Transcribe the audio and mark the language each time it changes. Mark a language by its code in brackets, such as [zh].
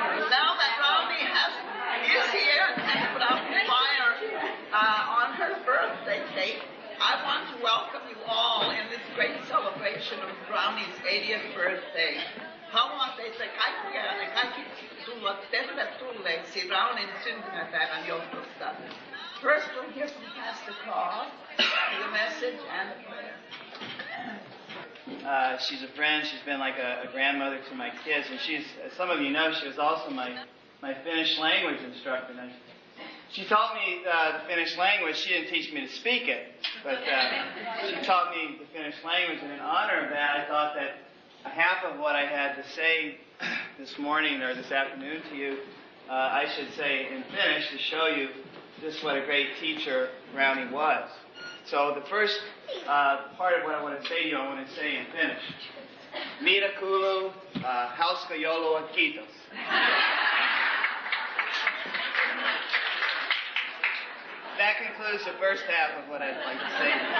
[en] Now that Romy is here and put out the fire on her birthday cake, I want to welcome you all in this great celebration of Brownie's 80th birthday. [fi] Haluaisin kaikki tulla tervetulleeksi Brownin syntymäpäivän johdosta. [en] First we'll hear from Pastor Carl, the message and the prayer. She's a friend. She's been like a grandmother to my kids, and she's, as some of you know, she was also my Finnish language instructor. And she taught me the Finnish language. She didn't teach me to speak it, but she taught me the Finnish language. And in honor of that, I thought that half of what I had to say this morning or this afternoon to you, I should say in Finnish to show you just what a great teacher Brownie was. So the first part of what I want to say to you, I want to say in Finnish. [fi] Mira kulu, hauska joulua, kiitos. [en] That concludes the first half of what I'd like to say.